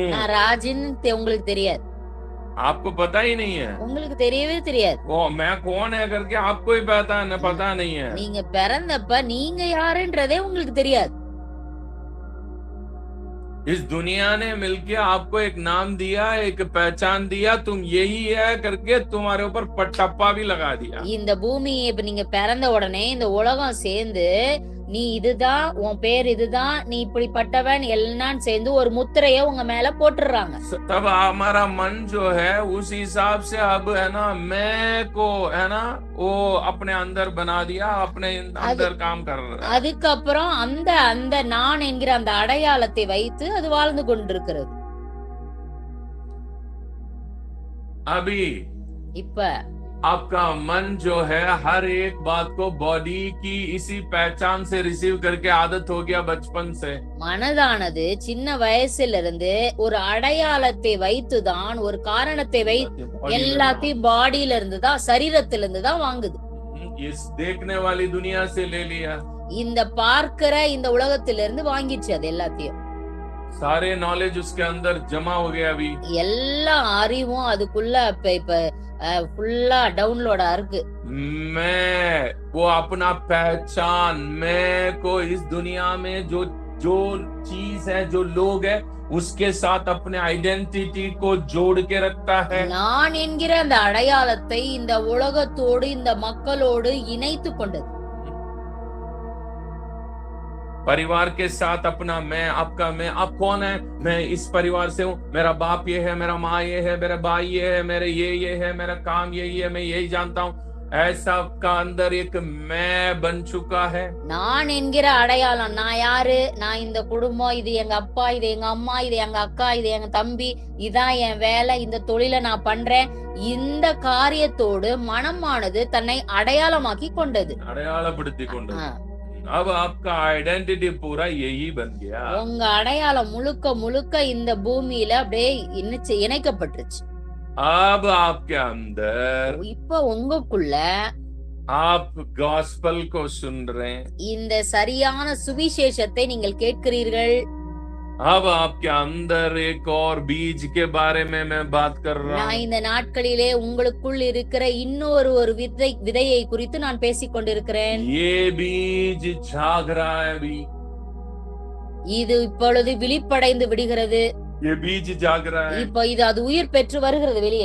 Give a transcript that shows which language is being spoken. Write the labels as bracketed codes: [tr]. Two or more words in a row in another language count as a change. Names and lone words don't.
[ta] நான் ராஜின்னு உங்களுக்கு தெரியாது. [hi] आपको पता ही नहीं है [ta] உங்களுக்கு தெரியவே தெரியாது. [hi] वो मैं कौन है करके आपको ही पता नहीं है. [ta] நீங்க பிறந்தப்ப நீங்க யாருன்றதே உங்களுக்கு தெரியாது. [hi] इस दुनिया ने मिलके आपको एक नाम दिया, एक पहचान दिया, तुम यही है करके तुम्हारे ऊपर टप्पा भी लगा दिया. [ta] இந்த பூமி இப்ப நீங்க பிறந்த உடனே இந்த உலகம் சேர்ந்து நீ இதுதான், உன் பேர் இதுதான், நீ இப்படிப்பட்டவன் எல்லாம் சேர்ந்து ஒரு முத்திரைய உங்க மேல போட்டுறாங்க. [hi] तब हमारा मन जो है उस हिसाब से अब है ना मैं को है ना वो अपने अंदर बना दिया, अपने अंदर काम कर रहा है. [ta] அதுக்கப்புறம் அந்த நான் என்கிற அந்த அடையாளத்தை வைத்து அது வாழ்ந்து கொண்டிருக்கிறது. [hi] अभी [ta] இப்ப [hi] आपका मन जो है हर एक बात को बॉडी की इसी पहचान से रिसीव करके आदत हो गया बचपन से. [ta] மனதானது சின்ன வயசுல இருந்து ஒரு அடையாளத்தை வைத்துதான், ஒரு காரணத்தை எல்லாத்தையும் பாடியில இருந்து தான், சரீரத்தில இருந்து தான் வாங்குது. [hi] इस देखने वाली दुनिया से ले लिया, [ta] இந்த பார்க்கிற இந்த உலகத்தில இருந்து வாங்கிச்சு அது எல்லாத்தையும். [hi] सारे नॉलेज उसके अंदर जमा हो गया. अभी [ta] எல்லா அறிவும் அதுக்குள்ள இப்ப [en] fulla downloada [ta] இருக்கு. [hi] मैं वो अपना पहचान, मैं को इस दुनिया में जो जो चीज है, जो लोग है, उसके साथ अपने आइडेंटिटी को जोड़ के रखता है. [ta] நான் என்கிற அந்த அடையாளத்தை இந்த உலகத்தோடு இந்த மக்களோடு இணைத்து கொண்டது. [hi] परिवार के साथ अपना मैं, आपका मैं, आप कौन है? मैं इस परिवार से हूँ, मेरा बाप ये है, मेरा माँ ये है, मेरा भाई ये है, मेरे ये है, मेरा काम यही है, मैं यही जानता हूँ. ऐसा का अंदर एक मैं बन चुका है. [ta] நான் என்கிற அடையாளம், நான் யாரு, நான் இந்த குடும்பம், இது எங்க அப்பா, இது எங்க அம்மா, இது எங்க அக்கா, இது எங்க தம்பி, இதான் என் வேலை, இந்த தொழிலை நான் பண்றேன். இந்த காரியத்தோடு மனமானது தன்னை அடையாளமாக்கி கொண்டது, அடையாளப்படுத்தி கொண்டது. [hi] अब आपका आइडेंटिटी पूरा यही बन गया. [ta] உங்க அடையாளம் முழுக்க முழுக்க இந்த பூமியில அப்படியே இணைக்கப்பட்டுருச்சு. [hi] अब आपके अंदर, [ta] இப்ப உங்களுக்குள்ள [hi] आप गॉस्पेल को सुन रहे हैं, [ta] இந்த சரியான சுவிசேஷத்தை நீங்கள் கேட்கிறீர்கள். [hi] अब आपके अंदर एक और बीज के बारे में मैं बात कर रहा [ta] நான் [hi] हूँ. [ta] இந்த நாட்களிலே உங்களுக்குள் இருக்கிற இன்னொரு விதையை குறித்து நான் பேசிக் கொண்டிருக்கிறேன். [hi] ये बीज जाग रहा है अभी. [ta] இது இப்பொழுது விழிப்படைந்து விடுகிறது. [hi] ये बीज जाग रहा है. [ta] இப்ப இது அது உயிர் பெற்று வருகிறது வெளியே.